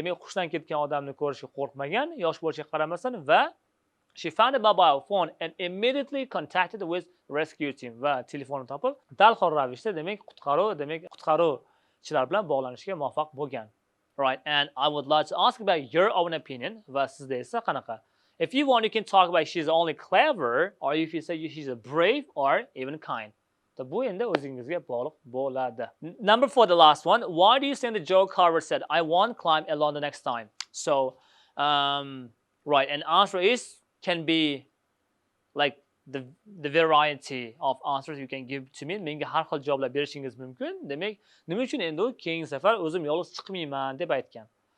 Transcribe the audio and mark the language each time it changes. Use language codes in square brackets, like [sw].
[uz] Demak, hushdan ketgan odamni ko'rishga qo'rqmagan, yosh bo'lishiga qaramasdan va [en] she found a mobile phone and immediately contacted with rescue team [uz] va telefonni topib darhol ravishda demak qutqaruvchilar bilan bog'lanishga muvaffaq bo'lgan. [en] Right, and I would like to ask about your own opinion [uz] va sizda esa qanaqa? [en] If you want, you can talk about she's only clever or if you say she's a brave or even kind. [uz] Bu endi o'zingizga bog'liq bo'ladi. [en] Number 4, the last one. Why do you think the Joe Carver said, I won't climb alone the next time? So, right, and answer is, can be like the variety of answers you can give to me. [uz] Menga har xil javoblar berishingiz mumkin. Demak, nima uchun endi u keyingi safar o'zim yolg'iz chiqmayman deb aytgan?